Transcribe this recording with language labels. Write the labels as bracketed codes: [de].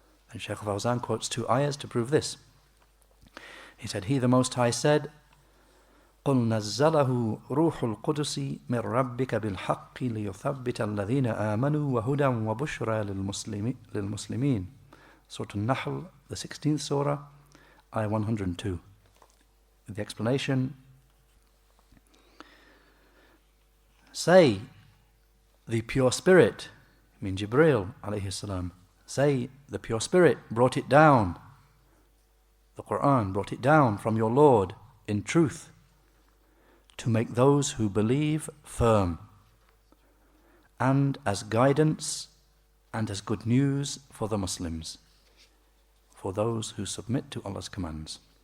[en] And Shaykh Fawzan quotes two ayahs to prove this. He said, He the Most High said, [ar] قُلْ نَزَّلَهُ رُوحُ الْقُدُسِ مِنْ رَبِّكَ بِالْحَقِّ لِيُثَبِّتَ الَّذِينَ آمَنُوا وَهُدًى وَبُشْرَى لِلْمُسْلِمِينَ. [en] Surah An-Nahl, the 16th surah, ayah 102. With the explanation, say, the pure spirit, I mean Jibreel alayhi salam, say, the pure spirit brought it down, the Quran brought it down from your Lord in truth, to make those who believe firm, and as guidance and as good news for the Muslims, for those who submit to Allah's commands.